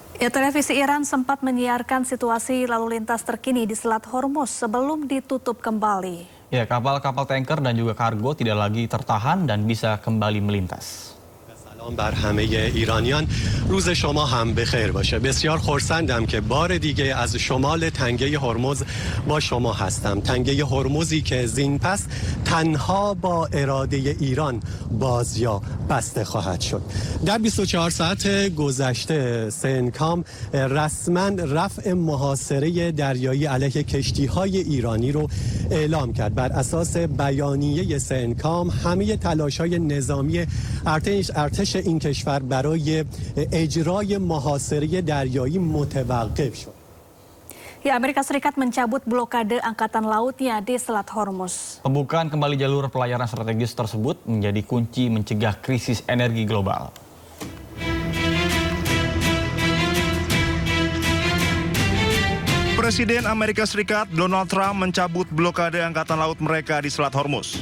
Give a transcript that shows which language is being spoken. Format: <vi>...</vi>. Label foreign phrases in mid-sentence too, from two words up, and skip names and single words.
<id>Ya, televisi Iran sempat menyiarkan situasi lalu lintas terkini di Selat Hormuz sebelum ditutup kembali. Ya, kapal-kapal tanker dan juga kargo tidak lagi tertahan dan bisa kembali melintas.</id> <fa>بر همه ایرانیان روز شما هم بخیر باشه. بسیار خرسندم که بار دیگه از شمال تنگه هرمز با شما هستم. تنگه هرمزی که زین پس تنها با اراده ایران باز یا بسته خواهد شد. در 24 ساعت گذشته سنکام رسما رفع محاصره دریایی علیه کشتی‌های ایرانی رو اعلام کرد. بر اساس بیانیه سنکام همه تلاش‌های نظامی ارتش این کشور برای اجرای محاصره دریایی متوقف شد.</fa> <id>Ya, Amerika Serikat mencabut blokade angkatan lautnya di Selat Hormuz. Pembukaan kembali jalur pelayaran strategis tersebut menjadi kunci mencegah krisis energi global. Presiden Amerika Serikat Donald Trump mencabut blokade angkatan laut mereka di Selat Hormuz.</id>